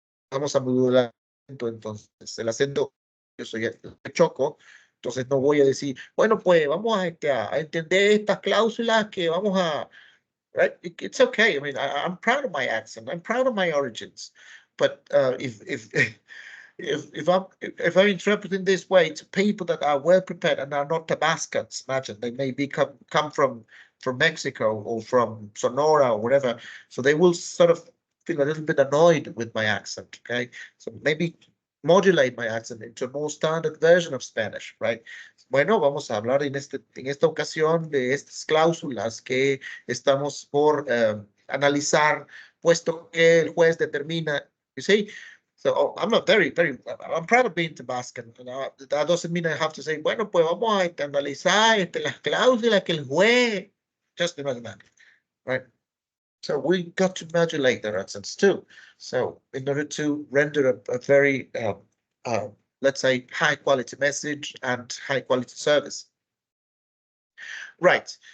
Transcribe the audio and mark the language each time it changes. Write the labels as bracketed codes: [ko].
[es] Vamos a modular entonces el acento, yo soy de Choco, entonces no voy a decir, bueno, pues vamos a entender estas cláusulas que vamos a, [en] right? It's okay. I mean, I'm proud of my accent. I'm proud of my origins. But if if I'm interpreting this way to people that are well prepared and are not Tabascans, imagine they may come from Mexico or from Sonora or whatever, so they will sort of feel a little bit annoyed with my accent. Okay, so maybe modulate my accent into a more standard version of Spanish, right? [es] Bueno, vamos a hablar en esta ocasión de estas cláusulas que estamos por analizar, puesto que el juez determina, [en] you see. So I'm not I'm proud of being Tabascan. You know, that doesn't mean I have to say, [es] bueno, pues vamos a analizar las cláusulas que el juez, [en] just imagine that, right? So we got to modulate their accents too. So in order to render a very, let's say, high quality message and high quality service. Right.